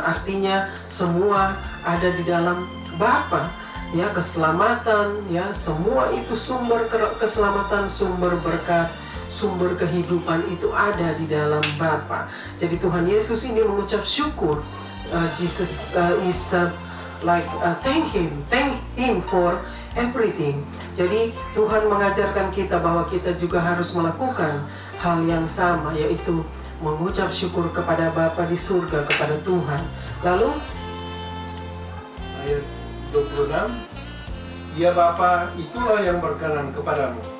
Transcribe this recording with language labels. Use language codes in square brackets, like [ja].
[id] Artinya semua ada di dalam Bapa. Ya, keselamatan, ya, semua itu sumber keselamatan, sumber berkat, sumber kehidupan itu ada di dalam Bapa. Jadi Tuhan Yesus ini mengucap syukur. [en] Jesus is thank him for everything. [id] Jadi Tuhan mengajarkan kita bahwa kita juga harus melakukan hal yang sama, yaitu mengucap syukur kepada Bapa di surga, kepada Tuhan. Lalu Ayat 26, ya Bapa, itulah yang berkenan kepadamu.